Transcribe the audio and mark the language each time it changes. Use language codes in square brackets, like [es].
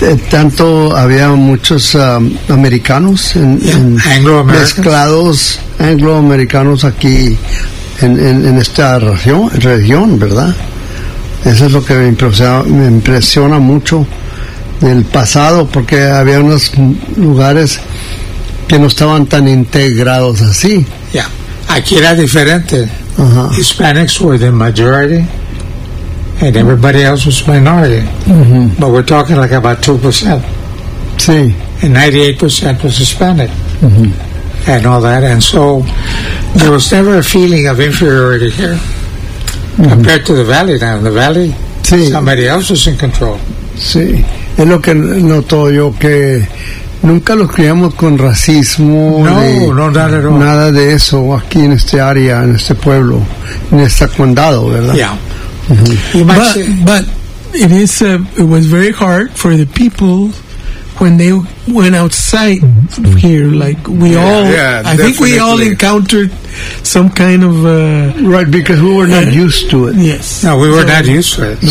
[es] Tanto había muchos americanos mezclados angloamericanos aquí en esta región, ¿verdad? Eso es lo que me impresiona mucho del pasado, porque había unos lugares que no estaban tan integrados así. Ya, yeah. Aquí era diferente. Uh-huh. [en] Hispanics were the majority, and everybody else was minority. Mm-hmm. But we're talking like about 2%. [es] Sí. [en] And 98% was Hispanic. Mm-hmm. And all that. And so there was never a feeling of inferiority here. Mm-hmm. Compared to the valley now. In the valley, [es] sí. [en] Somebody else was in control. [es] Sí. Es lo que noto yo, que nunca los criamos con racismo. [en] No, not at all. [es] Nada de eso aquí en este área, en este pueblo, en este condado, ¿verdad? [en] Yeah. Mm-hmm. But it was very hard for the people when they went outside mm-hmm. here. Like we all encountered some kind of right, because we were not used to it. Yes, no, we were not used to it. No.